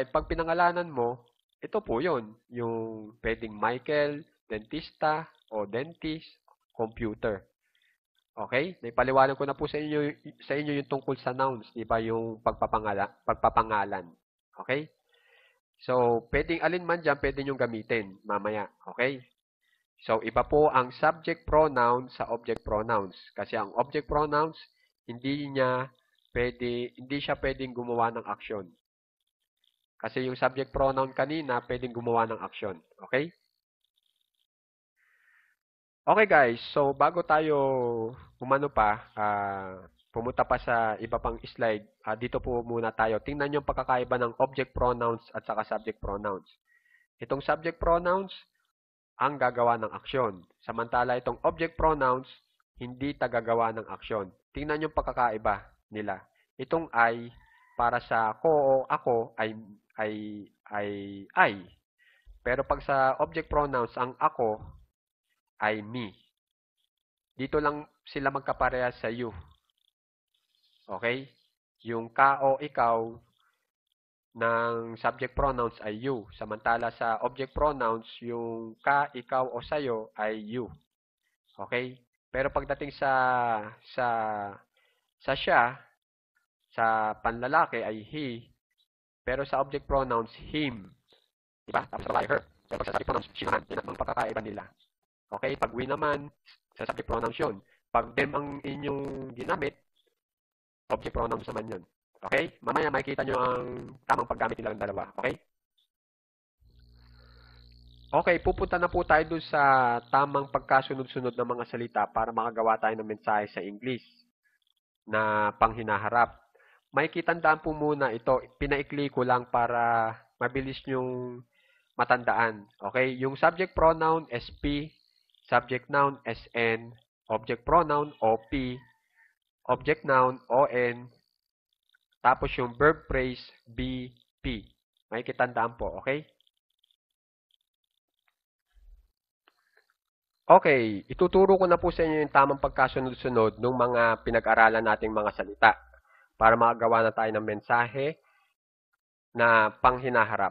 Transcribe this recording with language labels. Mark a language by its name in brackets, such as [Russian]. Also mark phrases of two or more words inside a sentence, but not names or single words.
[Filipino] Pag pinangalanan mo, ito po yun. Yung pwedeng Michael, dentista, o dentist, computer. Okay? Naipaliwanag ko na po sa inyo yung tungkol sa nouns, di ba? Yung pagpapangalan. Okay? So, pwedeng alin man dyan, pwede nyo gamitin mamaya. Okay? So, iba po ang [English] subject pronoun [Filipino] sa [English] object pronouns. [Filipino] Kasi ang [English] object pronouns, [Filipino] hindi siya pwedeng gumawa ng aksyon. Kasi yung subject pronoun kanina, pwedeng gumawa ng aksyon. Okay? Okay guys, so bago tayo pumunta pa sa iba pang slide, dito po muna tayo. Tingnan yung pagkakaiba ng [English] object pronouns [Filipino] at saka [English] subject pronouns. [Filipino] Itong [English] subject pronouns, [Filipino] ang gagawa ng aksyon. Samantala itong [English] object pronouns, [Filipino] hindi tagagawa ng aksyon. Tingnan yung pagkakaiba nila. Itong I, para sa ko o ako, ay. Pero pag sa [English] object pronouns, [Filipino] ang ako ay me. Dito lang sila magkaparehas sa you. Okay? Yung ka o ikaw ng [English] subject pronouns [Filipino] ay you. Samantala sa [English] object pronouns, [Filipino] yung ka, ikaw o sayo ay you. Okay? Pero pagdating sa siya, sa panlalaki ay he. Pero sa [English] object pronouns, [Filipino] him. Diba? Tapos sa babae, her. Pero pag sa [English] subject pronouns, [Filipino] she naman. Yan ang pagkakaiba nila. Okay? Pag we naman, sa [English] subject pronouns [Filipino] yun. Pag them ang inyong ginamit, [English] object pronouns [Filipino] naman yun. Okay? Mamaya makikita nyo ang tamang paggamit nilang dalawa. Okay? Okay, pupunta na po tayo dun sa tamang pagkasunod-sunod ng mga salita para makagawa tayo ng mensahe sa English na panghinaharap. May kitandaan po muna ito. Pinaikli ko lang para mabilis nyong matandaan. Okay? Yung [English] subject pronoun, [Filipino] SP. [English] Subject noun, [Filipino] SN. [English] Object pronoun, [Filipino] OP. [English] Object noun, [Filipino] ON. Tapos yung [English] verb phrase, [Filipino] BP. May kitandaan po. Okay? Okay, ituturo ko na po sa inyo yung tamang pagkasunod-sunod ng mga pinag-aralan nating mga salita para makagawa na tayo ng mensahe na panghinaharap.